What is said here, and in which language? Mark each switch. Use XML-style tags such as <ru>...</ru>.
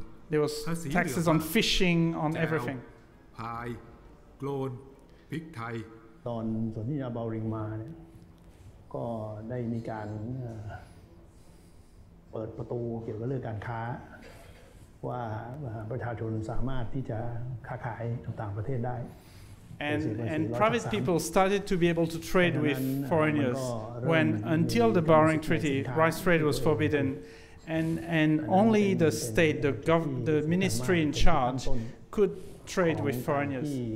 <en>There was taxes on fishing, on everything. พายโกลนพริกไทย</en> <th>ตอนสนธิญาเบาริงมาเนี่ยก็ได้มีการเปิดประตูเกี่ยวกับเรื่องการค้าว่าประชาชนสามารถที่จะค้าขายต่างประเทศได้</th> <en>And private people started to be able to trade with foreigners when, until the Bowring Treaty, rice trade was forbidden, and only the state, the ministry in charge, could trade with foreigners.</en>